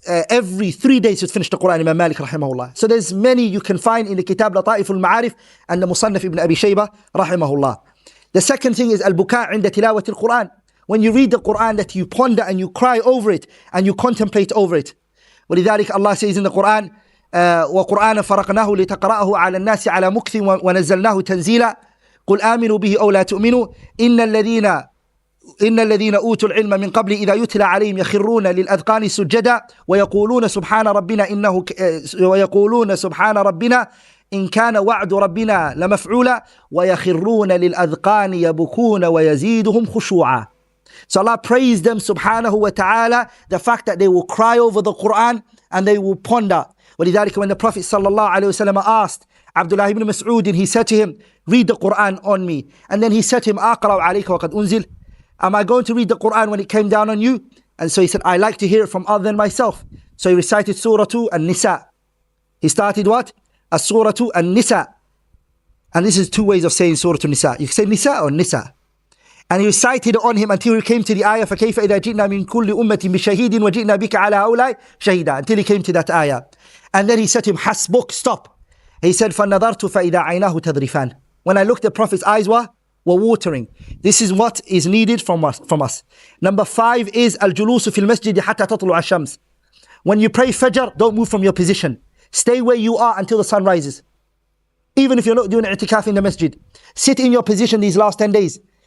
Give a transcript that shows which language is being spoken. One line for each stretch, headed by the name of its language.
English: Every 3 days he'd finish the Quran, Imam Malik rahimahullah. So there's many you can find in the Kitab Lata'if al-Ma'arif and the Musannaf ibn Abi Shaybah rahimahullah. The second thing is al-buka' inda tilawati al-Quran. When you read the Quran, that you ponder and you cry over it and you contemplate over it.
Arabic: ولذلك
English: Allah says in the Quran,
Arabic: وَقُرْآنًا فَرَقْنَاهُ لِتَقْرَأَهُ عَلَى النَّاسِ عَلَى مُكْثٍ وَنَزَّلْنَاهُ تَنزِيلًا قُلْ آمِنُوا بِهِ أَوْ لَا تُؤْمِنُوا إن الذين أوتوا العلم من قبل إذا يتلى عليهم يخرون للأذقان سجدا ويقولون سبحان ربنا إن كان وعد ربنا لمفعولا ويخرون للأذقان يبكون ويزيدهم خشوعا.
English: So Allah praised them subhanahu wa ta'ala, the fact that they will cry over the Quran and they will ponder. ولذلك when the Prophet sallallahu alayhi wa sallam asked Abdullah ibn Mas'ud, he said to him, read the Quran on me. And then he said to him,
Arabic: أقرأ عليك وقد أنزل,
English: am I going to read the Quran when it came down on you? And so he said, I like to hear it from other than myself. So he recited Surah An-Nisa. He started what? Surah An-Nisa. And this is 2 ways of saying Surah An-Nisa. You can say Nisa or Nisa. And he recited it on him until he came to the ayah,
Arabic: فَكَيْفَ إِذَا جِئْنَا مِنْ كُلِّ أُمَّةٍ بِشَهِيدٍ وَجِئْنَا بِكَ عَلَى هَؤُلَاءِ شَهِيدًا,
English: until he came to that ayah. And then he said to him, Hasbuk, stop. He said,
Arabic: فَنَظَرْتُ فَإِذَا عَيْنَاهُ تَذْرِفَانِ.
English: When I looked, the Prophet's eyes were watering. This is what is needed from us. Number 5 is al-julusu fil masjid hatta tatlu' ash-shams. When you pray Fajr, don't move from your position. Stay where you are until the sun rises. Even if you're not doing i'tikaf in the masjid, sit in your position these last 10 days.